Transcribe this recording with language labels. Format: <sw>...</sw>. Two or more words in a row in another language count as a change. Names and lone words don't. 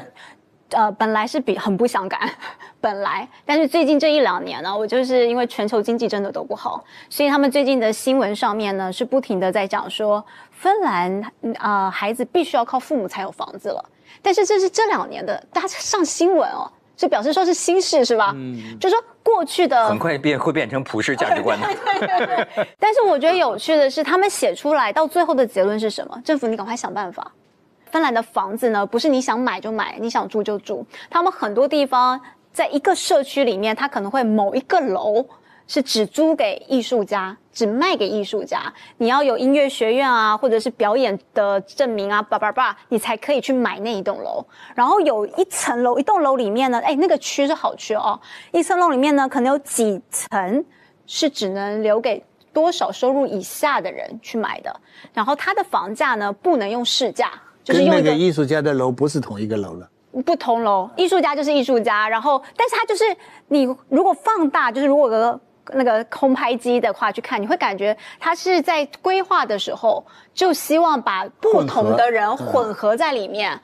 <zh>本來是很不相干，本來，但是最近這1-2年呢，我就是因為全球經濟真的都不好，所以他們最近的新聞上面呢，是不停的在講說，芬蘭孩子必須要靠父母才有房子了。但是這是這2年的，大家上新聞哦，就表示說是新事是吧？就是說過去的很快會變成普世價值觀的。對。但是我覺得有趣的是，他們寫出來到最後的結論是什麼？政府你趕快想辦法。芬蘭的房子呢，不是你想買就買，你想住就住。他們很多地方在一個社區裡面，它可能會某一個樓是只租給藝術家，只賣給藝術家。你要有音樂學院啊，或者是表演的證明啊，你才可以去買那一棟樓。然後有一層樓，一棟樓裡面呢，那個區是好區哦。一層樓裡面呢，可能有幾層是只能留給多少收入以下的人去买的，然后它的房价呢不能用市价，就是用跟那个艺术家的楼不是同一个楼了。不同楼，艺术家就是艺术家，然后但是它就是你如果放大，就是如果有个那个空拍机的话去看，你会感觉它是在规划的时候就希望把不同的人混合在里面。</zh>